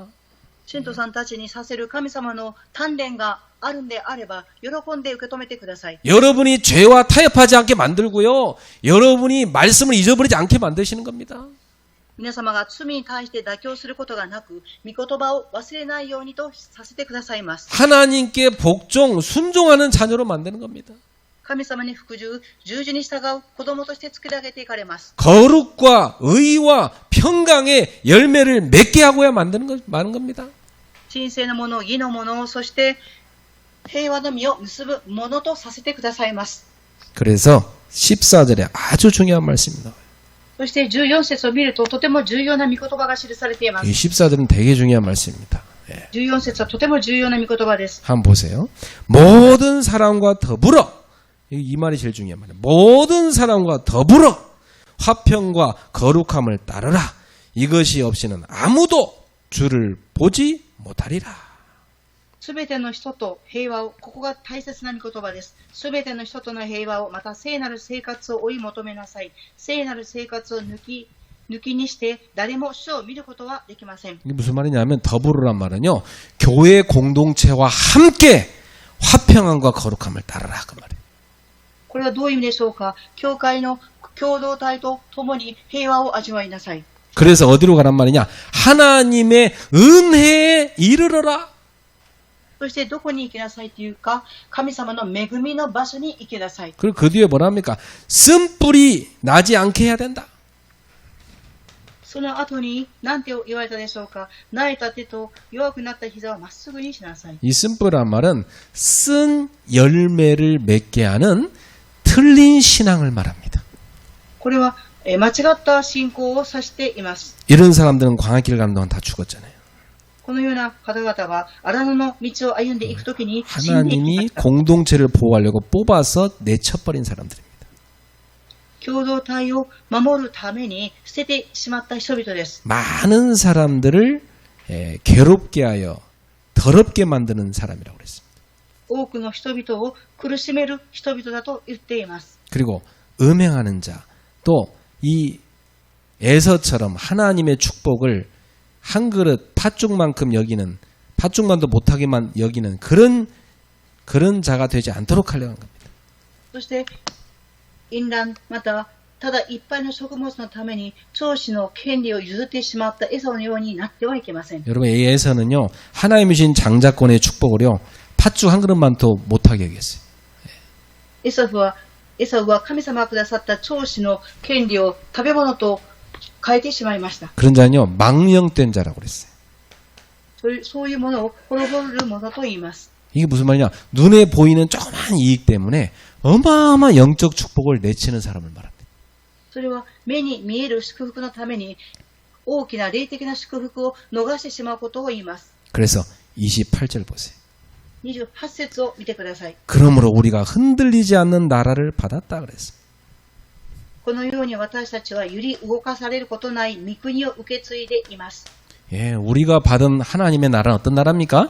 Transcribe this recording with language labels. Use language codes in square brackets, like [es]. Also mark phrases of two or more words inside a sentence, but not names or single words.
[ja] 信徒さんたちにさせる神様の鍛錬があるんであれば喜んで受け止めてください。 [ko] 여러분이 죄와 타협하지 않게 만들고요, 여러분이 말씀을 잊어버리지 않게 만드시는 겁니다. [ja] 皆様が罪に対して妥協することがなく、御言葉を忘れないようにとさせてくださいます。 [ko] 하나님께 복종, 순종하는 자녀로 만드는 겁니다. [ja] 神様に服従、従順に従う子供として作り上げていかれます。 [ko] 거룩과 의와 평강의 열매를 맺게 하고야 많은 겁니다. [ja] 神聖なもの、義のもの、そして平和の実を結ぶものとさせてくださいます。 [ko] 그래서 14절에 아주 중요한 말씀입니다. [ja] そして14節を見るととても重要な御言葉が記されていま [ko] 이 [ja] す。 [ko] 14절은 되게 중요한 말씀입니다. 예. [ja] 14 節はとても重要な御言葉です。 [ko] 한번 보세요. 모든 사람과 더불어 이 말이 제일 중요한 말이에요. 모든 사람과 더불어 화평과 거룩함을 따르라. 이것이 없이는 아무도 주를 보지 못하리라. [ja] すべての人と平和を、ここが大切な御言葉です。すべての人との平和を、また聖なる生活を追い求めなさい。聖なる生活を抜きにして誰も主を見ることはできません。 [ko] 이게 무슨 말이냐면 더불어란 말은요. 교회 공동체와 함께 화평함과 거룩함을 따르라 그 말이에요. [ja] これはどういう意味でしょうか。教会の共同体と共に平和を味わいなさい。 [ko] 그래서 어디로 가란 말이냐? 하나님의 은혜에 이르러라. [ja] そしてどこに行きなさいというか、神様の恵みの場所に行きなさい。 [ko] 그리고 그 뒤에 뭐라 합니까? 쓴뿌리 나지 않게 해야 된다. [ja] その後に何て言われたでしょうか。慣れた手と弱くなった膝をまっすぐにしなさい。 [ko] 이 쓴뿌리란 말은 쓴 열매를 맺게 하는 틀린 신앙을 말합니다. [ja] これは間違った信仰を指しています。 [ko] 이런 사람들은 광야길 가는 동안 다 죽었잖아요. [ja] このような方々は荒野の道を歩んでいくときに死んでいきま [ko] 하나님이 [ja] した。 [ko] 공동체를 보호하려고 뽑아서 내쳐버린 사람들입니다. [ja] 共同体を守るために捨ててしまった人々です。 [ko] 많은 사람들을 괴롭게 하여 더럽게 만드는 사람이라고 그랬습니다. [ja] 多くの人々を苦しめる人々だと言っています。 [ko] 그리고 음행하는 자, 또 이 에서처럼 하나님의 축복을 한 그릇 팥죽만큼 여기는, 팥죽만도 못하게만 여기는 그런 자가 되지 않도록 하려는 겁니다. [ja] そして淫乱またただいっぱいの食物のために長子の権利を譲ってしまったエサウのようになってはいけません。 [ko] 여러분, 이 에서는요, 하나님이 주신 장자권의 축복을요, 팥죽 한 그릇만도 못하게 여겼어요. [ja] エサウは神様がくださった長子の権利を食べ物と変えてしまいました。 [ko] 그런 자는요, 망령된 자라고 그랬어요. [ja] そういうものを滅ぼるものと言います。 [ko] 이게 무슨 말이냐? 눈에 보이는 조그만 이익 때문에 어마어마한 영적 축복을 내치는 사람을 말합니다. [ja] それは目に見える祝福のために大きな霊的な祝福を逃してしまうことを言います。 [ko] 그래서 28절 보세요. [ja] 28 節を見てください。 [ko] 그러므로 우리가 흔들리지 않는 나라를 받았다 그랬어요. [ja] このように私たちは揺り動かされることない御国を受け継いでいます。 [ko] 예, 우리가 받은 하나님의 나라는 어떤 나라입니까?